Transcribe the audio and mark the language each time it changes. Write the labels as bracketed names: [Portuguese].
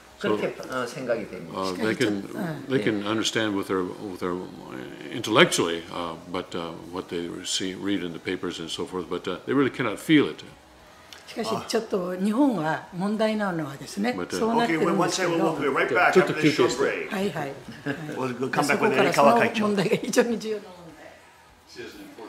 [Korean] 그렇게 생각이 됩니다. [English] They can understand with their intellectually, but what they read in the papers and so forth, but they really cannot feel it. [Japanese] しかしちょっと日本は問題なのはですね、そうなってるんですけど、はいはい。そこからその問題が非常に重要な問題。